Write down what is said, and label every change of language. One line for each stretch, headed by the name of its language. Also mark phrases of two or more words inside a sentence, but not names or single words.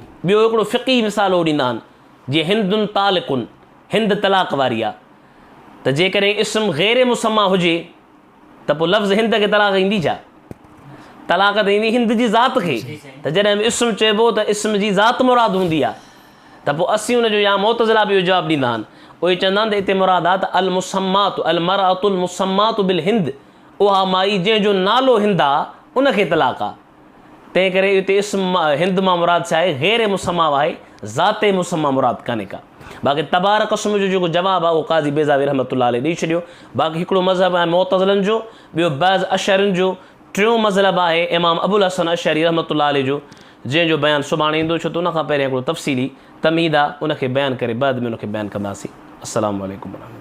Sindhi: ॿियो हिकिड़ो फ़िक़ी मिसाल उहो ॾींदा आहिनि, जीअं
Arabic: هند طالق,
Sindhi: हिंद तलाक वारी आहे, त जेकॾहिं इस्म ग़ैर मुसम्मा हुजे त पोइ लफ़्ज़ हिंद खे तलाक ईंदी छा, तलाक त ईंदी हिंद जी ज़ात खे। त जॾहिं बि इस्म चइबो त इस्म जी ज़ात मुराद हूंदी आहे, त पोइ असीं उनजो या मुतज़िला बि इहो जवाबु ॾींदा आहिनि। उहे चवंदा आहिनि त हिते मुराद आहे त
Arabic: المسماة المرأة المسماة بهند,
Sindhi: उहा माई जंहिंजो नालो हिंद आहे उनखे तलाक आहे। तंहिं करे हिते इस्म हिंद मां मुराद छा आहे ग़ैर मुसम्मा आहे, ज़ाते मुसम्मा मुराद कान्हे का। बाक़ी तबारक अस्म जो जेको जवाबु आहे उहो क़ाज़ी बेज़ावी
Arabic: رحمة الله عليه
Sindhi: ॾेई छॾियो। बाक़ी हिकिड़ो मज़हब आहे मुतज़िलनि जो, ॿियो बज़ अशअरिन जो, टियों मज़हब आहे इमाम अबुल हसन अशअरी
Arabic: رحمة الله عليه
Sindhi: जो, जंहिंजो बयानु सुभाणे ईंदो, छो त उनखां पहिरियों हिकिड़ो तफ़सीली तमहीद आहे, उनखे बयानु करे बाद में उनखे बयानु कंदासीं।
Arabic: السلام عليكم.